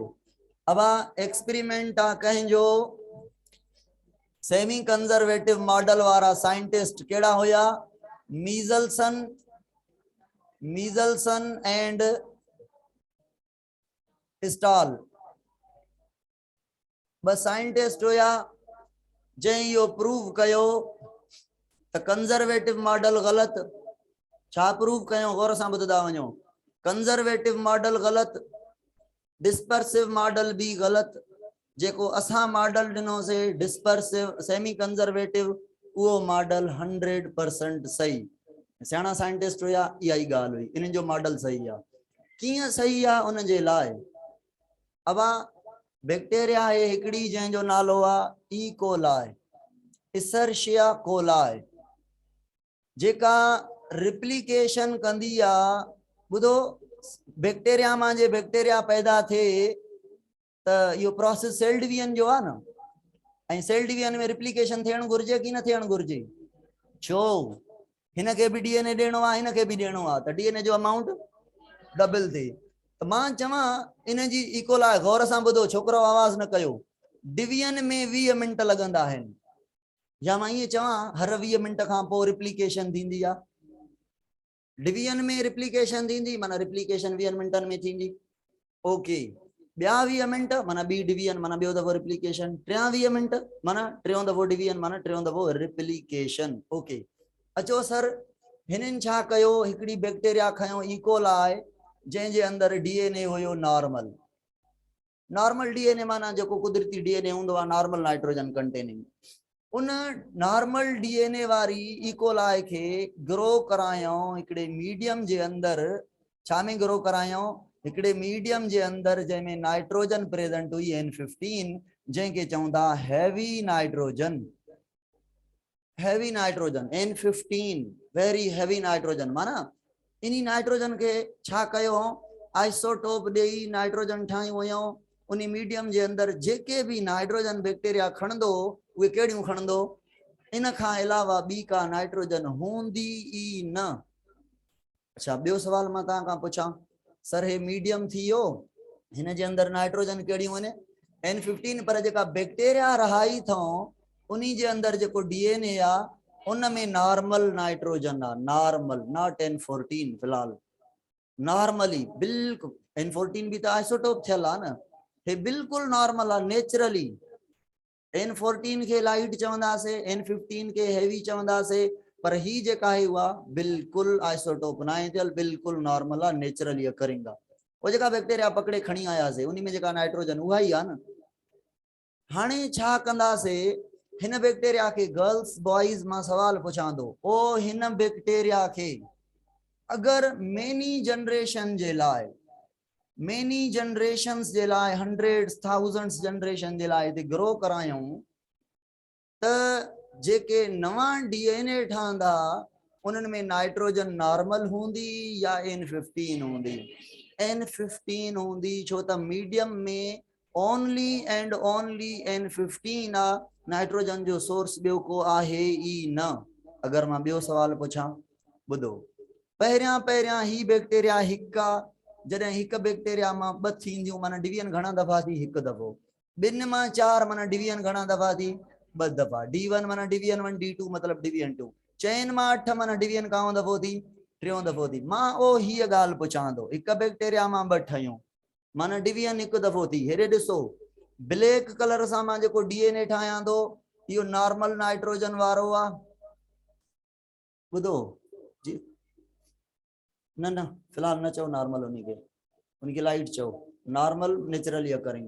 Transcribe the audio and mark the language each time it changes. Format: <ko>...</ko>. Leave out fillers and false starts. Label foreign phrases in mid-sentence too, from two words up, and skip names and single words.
<sd>अब एक्सपेरिमेंट आहे कंहिंजो,</sd> <en>semi conservative model</en> <sd>वारा साइंटिस्ट केड़ा हुया? मीजल्सन एंड स्टाल, बस साइंटिस्ट हुया जंहिं इहो प्रूव कयो त</sd> <en>conservative model</en> <sd>गलत। छा प्रूव कयो? गौर सां ॿुधंदा वञो।</sd> <en>conservative model गलत, dispersive model भी गलत।</en> <sd>जेको असां मॉडल ॾिनोसीं</sd> <en>dispersive semi conservative,</en> <sd>उहो मॉडल 100% सही। सियाणा साइंटिस्ट हुया, इहा ई ॻाल्हि हुई, इन्हनि जो मॉडल सही आहे। कीअं सही आहे? उन जे लाइ अब बैक्टीरिया है हिकिड़ी जंहिंजो नालो आहे ई कोलाई, इसेर्शिया कोलाई, जेका रिप्लिकेशन कंदी आहे। ॿुधो, बैक्टीरिया मां जे बैक्टीरिया पैदा थिए त इहो प्रोसेस</sd> <en>cell division</en> <sd>जो आहे न, ऐं</sd> <en>cell division</en> <sd>में रिप्लिकेशन थियणु घुरिजे कि न थियणु घुरिजे? छो? हिन खे बि डीएनए ॾियणो आहे, हिन खे बि ॾियणो आहे, त डीएनए जो</sd> <en>amount double</en> <sd>थिए। त मां चवां इन जी इकोलाई, गौर सां ॿुधो, छोकिरो आवाज़ न कयो। डिवीजन में 20 मिनट लॻंदा आहिनि, या मां ईअं चवां हर 20 मिनट खां पोइ रिप्लिकेशन थींदी आहे। डिवीजन में रिप्लिकेशन थींदी, माना रिप्लिकेशन 20 मिनटनि में थींदी। ओके, ॿिया 20 मिनट माना ॿी डिवीजन, माना ॿियो दफ़ो रिप्लिकेशन। 23 मिनट माना टियों दफ़ो डिवीजन, माना टियों दफ़ो रिप्लिकेशन। ओके, अचो सर, हिननि छा कयो? हिकिड़ी बैक्टीरिया खयो इकोलाई, जंहिंजे अंदरि डीएनए हुयो नॉर्मल।</sd> <en>normal DNA</en> <sd>माना जेको कुदरती डीएनए हूंदो आहे,</sd> <en>normal nitrogen containing.</en> <sd>उन</sd> <en>normal DNA</en> <sd>वारी इकोलाई खे ग्रो करायूं हिकिड़े मीडियम जे अंदरि। छा में ग्रो करायूं? हिकिड़े मीडियम जे अंदरि जंहिंमें</sd> <en>nitrogen present</en> <sd>हुई N15, जंहिंखे चवंदा</sd> <en>heavy nitrogen. heavy nitrogen N15, very heavy nitrogen.</en> <sd>माना इन्हीं नाइट्रोजन के छा कयो? आइसोटोप ॾेई नाइट्रोजन ठाहियूं हुयूं। उन मीडियम जे अंदरि जेके भी नाइट्रोजन बैक्टीरिया खणंदो, उहे कहिड़ियूं खणंदो? इन खां अलावा ॿी का नाइट्रोजन हूंदी ई न। अच्छा, ॿियो सवाल मां तव्हां खां पुछां, सर हे मीडियम थी वियो, हिन जे अंदरि नाइट्रोजन कहिड़ियूं आहिनि? N15, पर जेका बैक्टीरिया रहाई अथऊं उन्हीं जे अंदरि जेको डीएनए आहे उन में</sd> <en>normal nitrogen</en> <sd>आहे,</sd> <en>normal, not N14.</en> <sd>फिलहाल नॉर्मली बिल्कुल, N14 भी तो आइसोटोप थियल आहे न, हे बिल्कुल नॉर्मल आहे, नेचुरली। N14 के लाइट चवंदासीं, N15 के हेवी चवंदासीं, पर ही जेका है उहा बिल्कुल आइसोटोप ना आहे थियल, बिल्कुल नॉर्मल आहे,</sd> <en>naturally occurring</en> <sd>आहे। वो जेका बैक्टीरिया पकड़े खणी आयासीं उन्हीं में जेका नाइट्रोजन उहा ई आहे न। हाणे छा कंदासीं? हिन बैक्टीरिया के</sd> <en>girls boys</en> <sd>मां सवाल पुछां थो, ओ हिन बैक्टीरिया के अगर</sd> <en>many generation</en> <sd>जे लाइ,</sd> <en>many generations</en> <sd>जे लाइ,</sd> <en>hundreds thousands generation</en> <sd>जे लाइ ग्रो करायूं, त जेके नवा डीएनए ठहंदा उन्हनि में</sd> <en>nitrogen normal</en> <sd>हूंदी या N15 हूंदी? N15 हूंदी, छो त मीडियम में</sd> <en>only and only N15</en> <sd>आ, नाइट्रोजन जो सोर्स ॿियो को आहे ई न। अगर मां ॿियो सवाल पुछां, ॿुधो, पहिरियां पहिरियां ही बैक्टीरिया हिकु आ, जॾहिं हिकु बैक्टीरिया मां ॿ थींदियूं, माना डिवीजन घणा दफ़ा थी? हिकु दफ़ो। ॿिनि मां चार माना डिवीजन घणा दफ़ा थी? ॿ दफ़ा। D1 माना डिवीजन 1, D2 मतलब डिवीजन 2। चइनि मां 8 माना डिवीजन काओं दफ़ो थी? टियों दफ़ो थी। मां ओ हीअ ॻाल्हि पुछां थो, हिकु बैक्टीरिया मां ॿ ठहियूं माना डिवीजन हिकु दफ़ो थी। हेॾे ॾिसो,</sd> <en>black colour</en> <sd>सां मां जेको डीएनए ठाहियां थो इहो</sd> <en>normal nitrogen</en> <sd>वारो आहे। ॿुधो जी, न न फिलहाल न चओ नॉर्मल, उनखे लाइट चओ,</sd> <en>normal naturally occurring.</en>